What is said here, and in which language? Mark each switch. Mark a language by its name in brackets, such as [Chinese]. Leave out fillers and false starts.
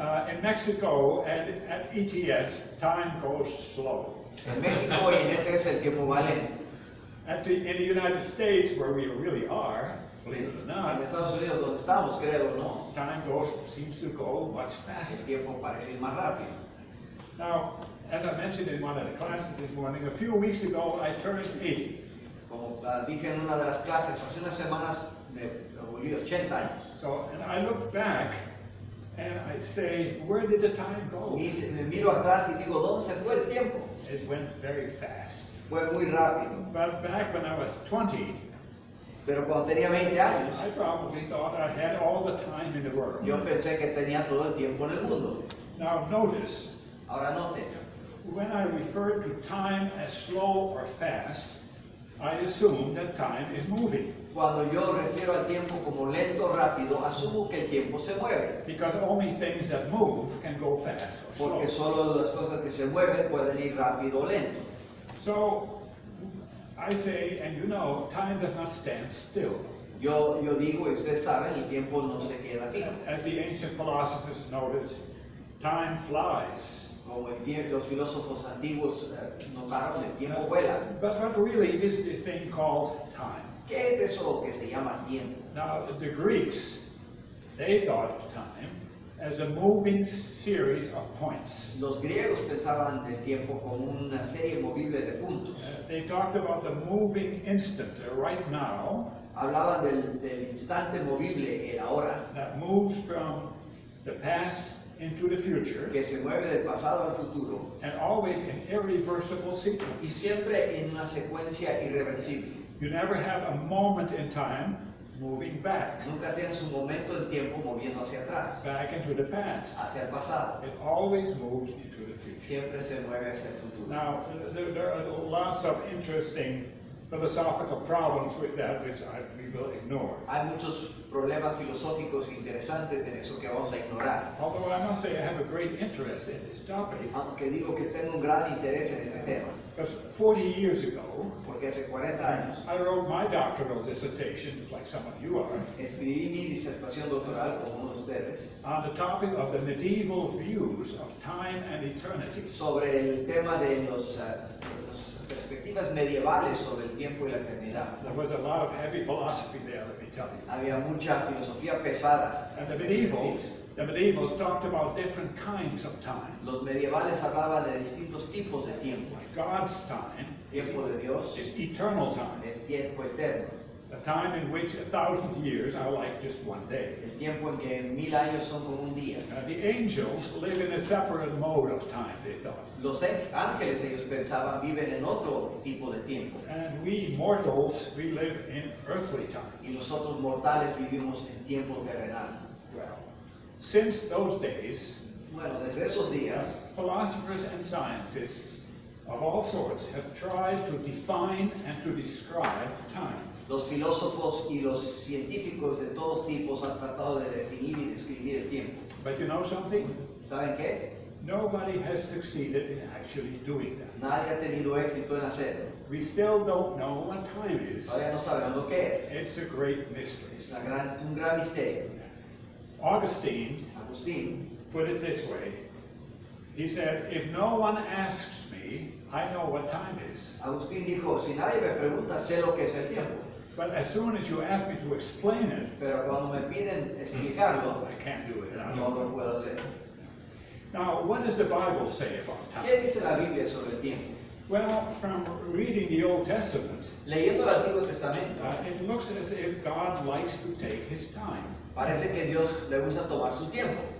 [English] In Mexico, at ETS, time goes slow. [Spanish] En México y en ETS el tiempo va lento. [English] In the United States, where we really are, believe it or [Spanish] En [English] not, [Spanish] Estados Unidos donde estamos, creo o no, [English] time seems to go much faster. [Spanish] el tiempo parece ir más rápido. [English] Now, as I mentioned in one of the classes this morning, a few weeks ago I turned 80. [Spanish] Como dije en una de las clases, hace unas semanas me volví 80 años. [English] So, and I look back and I say, where did the time go? [Spanish] Y me miro atrás y digo, ¿dónde se fue el tiempo? [English] It went very fast. [Spanish] Fue muy rápido. [English] But back when I was 20, [Spanish] Pero cuando tenía 20 años, [English] I probably thought I had all the time in the world. [Spanish] yo pensé que tenía todo el tiempo en el mundo. [English] Now notice, [Spanish] Ahora note, [English] when I refer to time as slow or fast, I assume that time is moving, [Spanish] Cuando yo refiero al tiempo como lento o rápido, asumo que el tiempo se mueve. [English] because only things that move can go fast or slow. [Spanish] Porque solo las cosas que se mueven pueden ir rápido o lento. [English] So I say, and you know, time does not stand still. [Spanish] Yo digo, y ustedes saben, el tiempo no se queda fijo. [English] As the ancient philosophers noted, time flies. [Spanish] Como los filósofos antiguos notaron, el tiempo vuela. [English] But what really is the thing called time? [Spanish] ¿Qué es eso que se llama tiempo? [English] Now, the Greeks, they thought of time as a moving series of points. [Spanish] Los griegos pensaban del tiempo como una serie movible de puntos. [English] They talked about the moving instant right now [Spanish] Hablaban del instante movible, el ahora, [English] that moves from the past into the future [Spanish] que se mueve del pasado al futuro [English] and always in irreversible [Spanish] y [English] sequence. [Spanish] siempre en una secuencia irreversible. [English] You never have a moment in time moving back [Spanish] Nunca tienes un momento en tiempo moviendo hacia atrás, [English] into the past. [Spanish] hacia el pasado. [English] It always moves into the future. [Spanish] Siempre se mueve hacia el futuro. [English] Now, there are lots of interesting philosophical problems with that, which we will ignore. [Spanish] Hay muchos problemas filosóficos interesantes en eso que vamos a ignorar. [English] Although I must say I have a great interest in this topic, [Spanish] Aunque digo que tengo un gran interés en este tema, [English] because 40 years ago, [Spanish] porque hace 40 años [English] I wrote my doctoral dissertation, like some of you are, [Spanish] escribí mi disertación doctoral, como uno de ustedes, [English] on the topic of the medieval views of time and eternity. [Spanish] sobre el tema de las perspectivas medievales sobre el tiempo y la eternidad. [English] There was a lot of heavy philosophy there, let me tell you. [Spanish] Había mucha filosofía pesada. [English] And the medievals talked about different kinds of time. [Spanish] Los medievales hablaban de distintos tipos de tiempo. [English] God's time [Spanish] Tiempo de Dios [English] is eternal time, [Spanish] es tiempo eterno. [English] a time in which 1,000 years are like just one day. [Spanish] El tiempo en que 1000 años son como un día. [English] The angels live in a separate mode of time, they thought. [Spanish] Los ángeles, ellos pensaban, viven en otro tipo de tiempo. [English] And we mortals, we live in earthly time. [Spanish] Y nosotros mortales vivimos en tiempo terrenal. [English] Well, since those days, [Spanish] Bueno, desde esos días, [English] philosophers and scientists of all sorts have tried to define and to describe time. [Spanish] los filósofos y los científicos de todos tipos han tratado de definir y describir el tiempo. [English] But you know something? [Spanish] ¿Saben qué? [English] Nobody has succeeded in actually doing that. [Spanish] Nadie ha tenido éxito en hacerlo. [English] We still don't know what time is. [Spanish] Todavía no sabemos lo que es. [English] It's a great mystery. [Spanish] Es un gran misterio. [English] Augustine [Spanish] Agustín [English] put it this way. He said, if no one asks me, I know what time is. [Spanish] Agustín dijo, si nadie me pregunta, sé lo que es el tiempo. [English] But as soon as you ask me to explain it, [Spanish] Pero cuando me piden explicarlo, [English] I can't do it. I [Spanish] no [English] don't [Spanish] lo [English] know. [Spanish] puedo hacer. [English] Now, what does the Bible say about [Spanish] ¿Qué [English] time? [Spanish] dice la Biblia sobre el tiempo? [English] Well, from reading the Old Testament, [Spanish] Leyendo el Antiguo Testamento, [English] it looks as if God likes to take his time. [Spanish] parece que Dios le gusta tomar su tiempo.